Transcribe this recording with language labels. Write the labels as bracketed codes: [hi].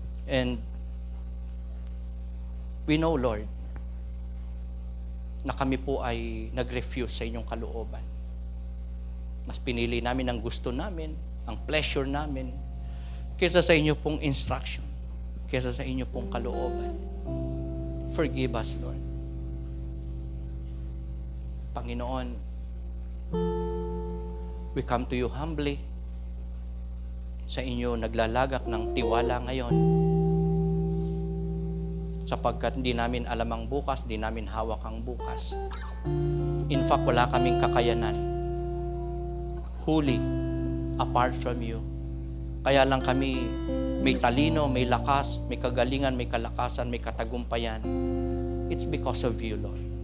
[en] And we know, Lord, [tl] na kami po ay nag-refuse sa inyong kalooban. Mas pinili namin ang gusto namin, ang pleasure namin, kaysa sa inyo pong instruction, kaysa sa inyo pong kalooban. [en] Forgive us, Lord. Panginoon, we come to you humbly. [tl] Sa inyo naglalagak ng tiwala ngayon. Sapagkat hindi namin alam ang bukas, hindi namin hawak ang bukas. [en] In fact, [tl] wala kaming kakayanan. [en] Wholly, apart from you. [tl] Kaya lang kami may talino, may lakas, may kagalingan, may kalakasan, may katagumpayan. [en] It's because of you, Lord.